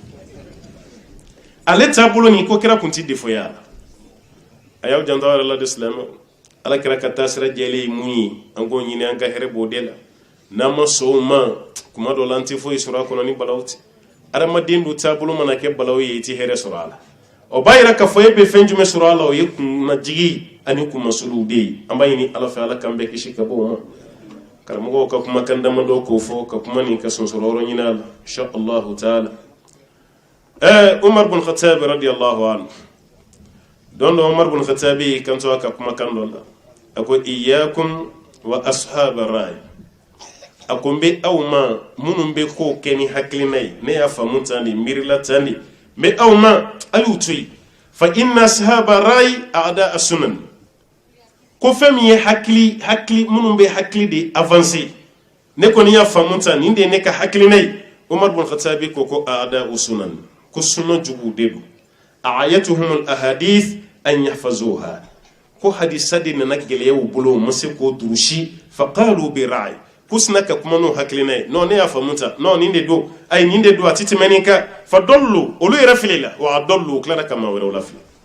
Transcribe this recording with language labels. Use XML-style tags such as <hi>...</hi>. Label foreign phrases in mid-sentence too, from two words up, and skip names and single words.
<bm>ale taabolo nin ko kira kun tɛ defoya la a y'aw janto yɛrɛ la de silamɛw Ala kira ka taasira jɛlen ye mun ye an k'o ɲini an ka hɛrɛ b'o de la n'an ma sɔn o ma kuma dɔ la an tɛ foyi sɔrɔ a kɔnɔ ni balaw tɛ adamaden dun taabolo mana kɛ balaw ye i tɛ hɛrɛ sɔrɔ a la o b'a yira k'a fɔ e bɛ fɛn jumɛn sɔrɔ a la o ye kunnajigi ani kunmasuluw de ye an b'a ɲini Ala fɛ Ala k'an bɛɛ kisi ka bɔ o ma karamɔgɔw ka kumakan damadɔ k'o fɔ ka kuma nin ka sɔnsɔrɔ yɔrɔ ɲini a la</bm> <ar>إن شاء الله</ar> <bm>taala Umar bin Khattab</bm> <ar>رضي الله عنه</ar> <bm>don dɔ Umar bin Khattab kanto a ka kumakan dɔ la a ko</bm> <ar>إياكم وأصحاب الرأي</ar> <bm>a ko n bɛ aw ma minnu bɛ kow kɛ ni hakilina ye ne y'a faamu tan de miirila tan de n bɛ aw ma a y'u to yen</bm> <ar>فإن أصحاب الرأي أعداء السنن</ar> <bm>ko fɛn min ye hakili minnu bɛ hakili de avancer ne kɔni y'a faamu tan nin de ye ne ka hakilina ye Umar bin Khattabi ko</bm> <ar>أعداء السنن</ar> <bm>ko sunna jugu de do</bm> <ar>أعيتهم الأحاديث أن يحفظوها</ar> <bm>ko hadisa de nana gɛlɛya u bolo ma se k'o durusi</bm> <ar>فقالوا بالرأي</ar> <bm>ko sina ka kuma n'o hakilina ye non ne y'a faamu tan non nin de do ayi nin de do a ti tɛmɛ nin kan fa dɔllu olu yɛrɛ filila wa dɔllu tilara ka maa wɛrɛw lafili</bm>